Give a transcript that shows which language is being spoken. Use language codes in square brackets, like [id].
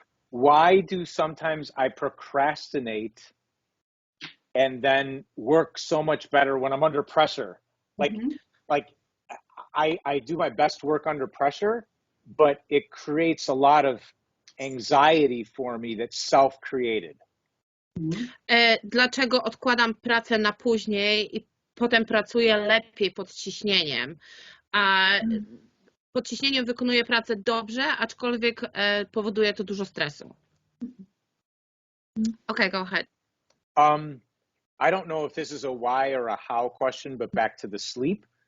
[en] Why do sometimes I procrastinate and then work so much better when I'm under pressure? Like I do my best work under pressure, but it creates a lot of anxiety for me that's self-created. [pl] Dlaczego odkładam pracę na później i potem pracuję lepiej pod ciśnieniem? Pod ciśnieniem wykonuję pracę dobrze, aczkolwiek powoduje to dużo stresu. [en] Okay, go ahead. I don't know if this is a why or a how question, but back to the sleep.